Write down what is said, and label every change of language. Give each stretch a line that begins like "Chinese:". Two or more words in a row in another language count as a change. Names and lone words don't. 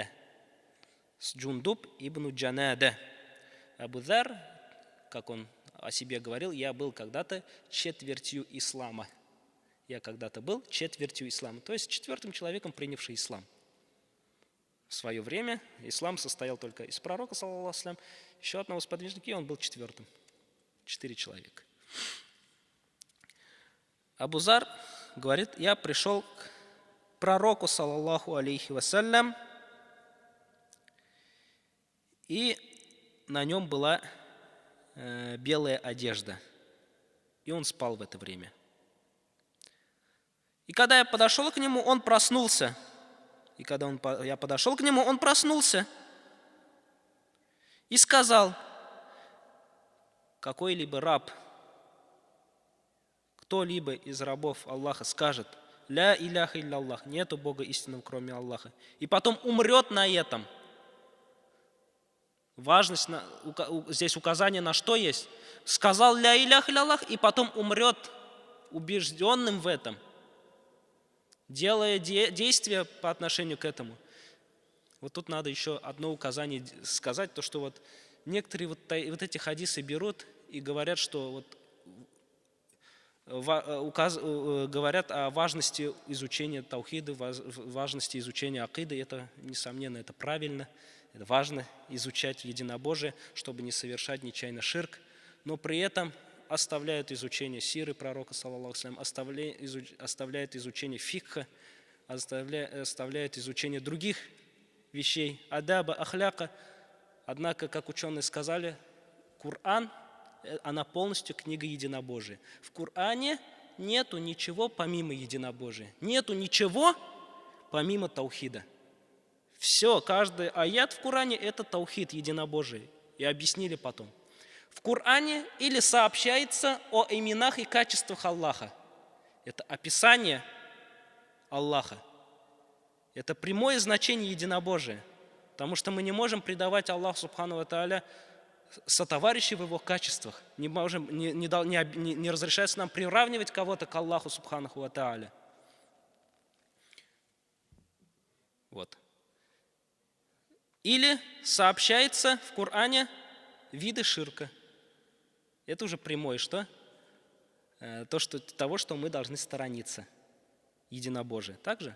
Russian: Джундуб ибн Джанада. Абу Зар, как он о себе говорил: я был когда-то четвертью ислама. Я когда-то был четвертью ислама, то есть 4-м человеком, принявший ислам. В свое время ислам состоял только из пророка,
Arabic: صلى الله عليه وسلم,
Russian: еще одного сподвижника, и он был 4-м. 4 человека. Абу Зар говорит: я пришел к пророку,
Arabic: صلى الله عليه وسلم,
Russian: и на нем была белая одежда, и он спал в это время. И когда я подошел к нему, он проснулся. Я подошел к нему, он проснулся и сказал: какой-либо раб, кто-либо из рабов Аллаха скажет:
Arabic: لا إله إلا الله,
Russian: нету Бога истинного, кроме Аллаха, и потом умрет на этом. Важность, здесь указание на что есть. Сказал
Arabic: لا إله إلا الله,
Russian: и потом умрет убежденным в этом, делая действия по отношению к этому. Вот тут надо еще одно указание сказать, то что вот некоторые вот эти хадисы берут и говорят, что говорят о важности изучения таухида, важности изучения акиды. Это, несомненно, это правильно, это важно изучать единобожие, чтобы не совершать нечаянно ширк, но при этом оставляют изучение сиры пророка,
Arabic: صلى الله عليه وسلم,
Russian: оставляют изучение фикха, оставляют изучение других вещей, адаба, ахляка. Однако, как ученые сказали, Коран, она полностью книга единобожия. В Коране нету ничего помимо единобожия, нету ничего помимо таухида. Все, каждый аят в Коране — это таухид, единобожие. И объяснили потом. В Коране или сообщается о именах и качествах Аллаха. Это описание Аллаха. Это прямое значение единобожия. Потому что мы не можем предавать Аллаху
Arabic: سبحانه وتعالى
Russian: сотоварищей в его качествах. Не разрешается нам приравнивать кого-то к Аллаху
Arabic: سبحانه وتعالى.
Russian: Вот. Или сообщается в Коране виды ширка. Это уже прямое, что? Того, что мы должны сторониться. Единобожие. Так же?